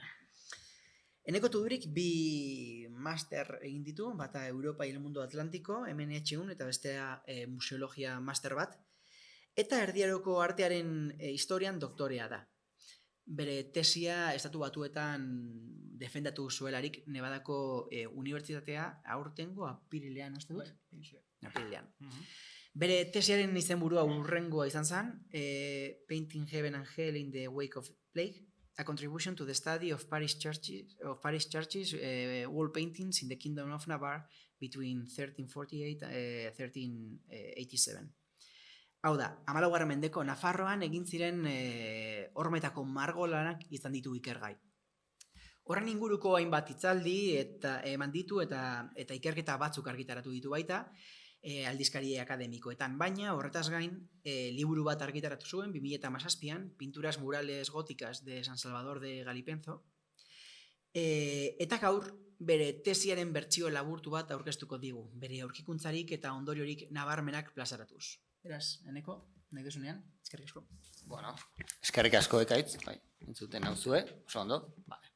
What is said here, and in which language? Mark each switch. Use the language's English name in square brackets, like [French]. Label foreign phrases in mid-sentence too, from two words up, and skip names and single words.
[Basque] Eneko Tudurik 2 master egin ditu, bata Europa y el Mundo Atlantiko, MNH1 eta bestea Museologia master bat, eta Erdiaroko artearen historian doktorea da. Bere tesia Estatu Batuetan defendatu zuelarik Nevadako unibertsitatea aurtengo apirilean, uste dut? Apirilean. Bere tesiaren izenburua hurrengoa izan zen, Painting Heaven and Hell in the Wake of Plague, a contribution to the study of parish churches, wall paintings in the Kingdom of Navarre between 1348 and 1387. Hau da, 14. mendeko Nafarroan egin ziren hormetako margolanak izan ditu ikergai. Horren inguruko hainbat hitzaldi eta eman ditu eta ikerketa batzuk argitaratu ditu baita, aldizkari akademikoetan, baina horretaz gain liburu bat argitaratu zuen 2017an, Pinturas murales góticas de San Salvador de Galipenzo, eta gaur bere tesiaren bertsio laburtu bat aurkeztuko digu, bere aurkikuntzarik eta ondoriorik nabarmenak plazaratuz. Beraz, Eneko, nahi duzunean, eskerrik asko. Bueno, eskerrik asko ekaitz, entzuten hau zue, oso ondo, vale.